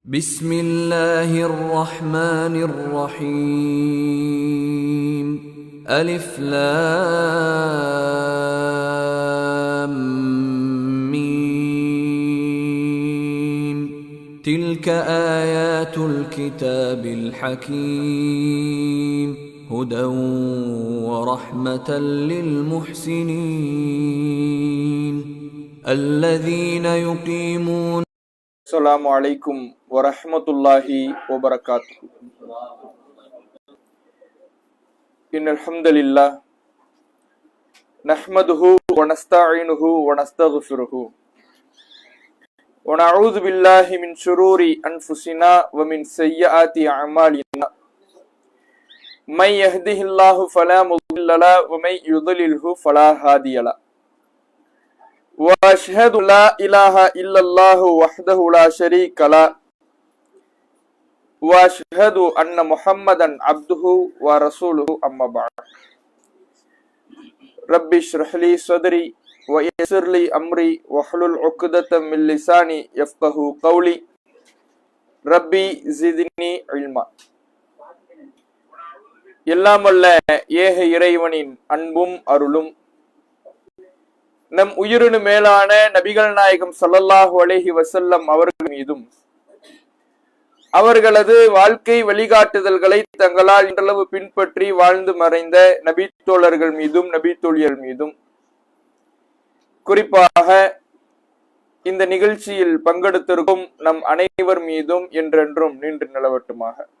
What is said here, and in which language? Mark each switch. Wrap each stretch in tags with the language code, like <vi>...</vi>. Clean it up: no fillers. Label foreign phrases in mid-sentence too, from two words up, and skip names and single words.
<ar>بسم الله الرحمن الرحيم ألف لام ميم تلك آيات الكتاب الحكيم هدى ورحمة للمحسنين الذين يقيمون. السلام عليكم ورحمة الله وبركاته. إن الحمد لله نحمده ونستعينه ونستغفره ونعوذ بالله من شرور أنفسنا ومن سيئات أعمالنا من يهده الله فلا مضل له ومن يضلل فلا هادي له. وأشهد لا إله إلا الله وحده لا شريك له وأشهد أن محمدا عبده ورسوله أما بعد رب اشرح لي صدري ويسر لي أمري واحلل عقدة من لساني يفقهوا قولي ربي زدني علما.</ar> <ta>எல்லாம் வல்ல ஏக இறைவனின் அன்பும் அருளும் நம் உயிரினு மேலான நபிகள் நாயகம்</ta> <ar>صلى الله عليه وسلم</ar> <ta>அவர்கள் மீதும் அவர்களது வாழ்க்கை வழிகாட்டுதல்களை தங்களால் இன்றளவு பின்பற்றி வாழ்ந்து மறைந்த நபி தோழர்கள் மீதும் நபி தோழியர் மீதும் குறிப்பாக இந்த நிகழ்ச்சியில் பங்கெடுத்திருக்கும் நம் அனைவர் மீதும் என்றென்றும் நின்று நிலவட்டுமாக.</ta>